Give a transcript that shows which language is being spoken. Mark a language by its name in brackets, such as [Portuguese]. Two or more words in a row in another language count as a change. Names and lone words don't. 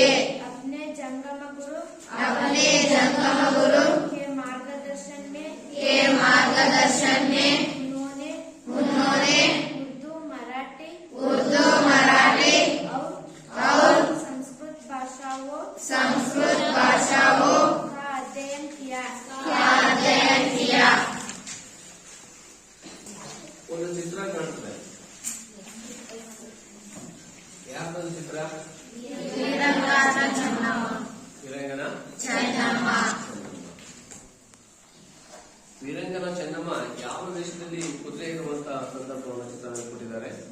[Hindi] अपने जंगम गुरु के मार्गदर्शन में उन्होंने उर्दू मराठी और संस्कृत भाषाओं का अध्ययन किया। [Kannada] ಒಂದು ಚಿತ್ರ ಕಾಣ್ತದೆ. ಯಾವ್ದೊಂದು ಚಿತ್ರ? ವೀರಂಗನ ಚೆನ್ನಮ್ಮ ಯಾವ ದೇಶದಲ್ಲಿ ಕುದುರೆ ಇರುವಂತಹ ಸಂದರ್ಭವನ್ನು ಚಿತ್ರಣ ಕೊಟ್ಟಿದ್ದಾರೆ.